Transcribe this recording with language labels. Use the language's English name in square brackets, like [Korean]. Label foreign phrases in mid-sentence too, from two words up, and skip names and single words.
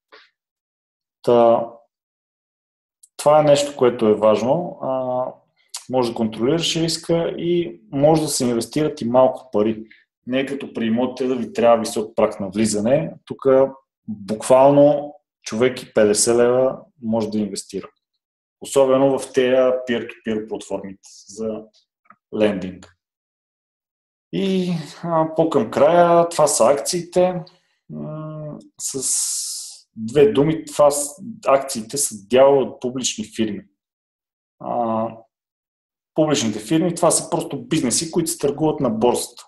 [Bulgarian] Това е нещо, което е важно. Може да контролираш риска и може да се инвестират и малко пари. Не е като при имотите да ви трябва висок праг на влизане. Тук буквално човек и 50 лева може да инвестира. Особено в тези peer-to-peer платформите за лендинг. И по-към края, това са акциите. С две думи, акциите са дял от публични фирми. Публичните фирми, това са просто бизнеси, които се търгуват на борсата.